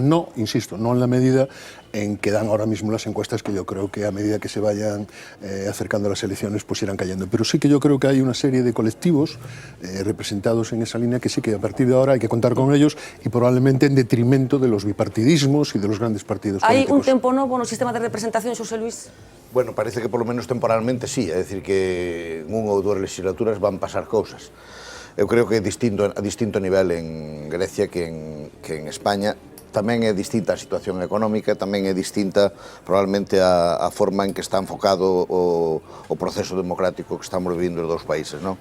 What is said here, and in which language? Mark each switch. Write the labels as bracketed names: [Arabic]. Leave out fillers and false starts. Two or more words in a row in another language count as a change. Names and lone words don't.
[Spanish] No, insisto, no en la medida en que dan ahora mismo las encuestas, que yo creo que a medida que se vayan acercando a las elecciones pues irán cayendo. Pero sí que yo creo que hay una serie de colectivos representados en esa línea que sí que a partir de ahora hay que contar con ellos, y probablemente en detrimento de los bipartidismos y de los grandes partidos políticos. ¿Hay [Galician] un tempo novo no sistema de representación, Xosé Luis? [Spanish] Bueno, parece que por lo menos temporalmente sí, [Galician] é dicir que en unha ou dúas legislaturas van pasar cousas. Eu creo que é a distinto nivel en Grecia que en España. Tamén é distinta a situación económica, tamén é distinta probablemente a forma en que está enfocado o proceso democrático que estamos vivindo os dous países, non?